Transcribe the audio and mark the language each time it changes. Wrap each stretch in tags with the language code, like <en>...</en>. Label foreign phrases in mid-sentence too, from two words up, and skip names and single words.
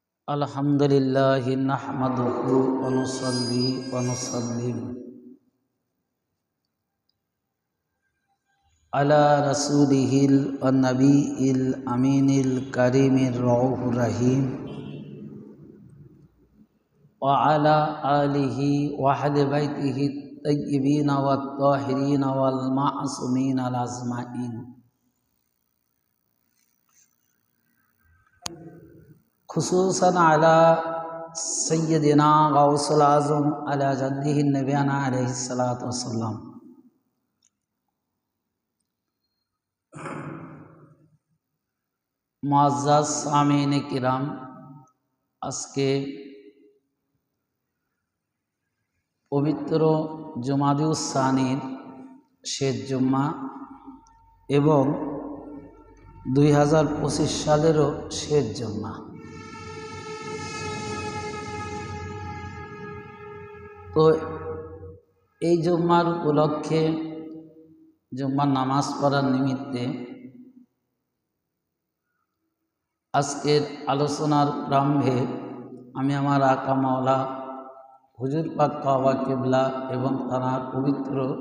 <ar>الحمد لله نحمده و نصلي و نسلم على رسوله ال و نبيه الأمين الكريم الرؤوف الرحيم و على آله و أهل بيته طيبين و طاهرين و المعصومين أجمعين. خصوصا على سيدنا غوث الأعظم على جده نبينا عليه الصلاة والسلام.</ar> <ur>معزز سامعین کرام,</ur> <bn>আজকে পবিত্র জুমাদুস সানির শেষ জুম্মা এবং 2025 সালেরও শেষ জুম্মা। তো এই জুম্মার উপলক্ষে জুম্মার নামাজ পড়ার নিমিত্তে আজকের আলোচনার প্রারম্ভে আমি আমার আকা মাওলা হুজুর পাক কাবা কিবলা এবং তার পবিত্র</bn>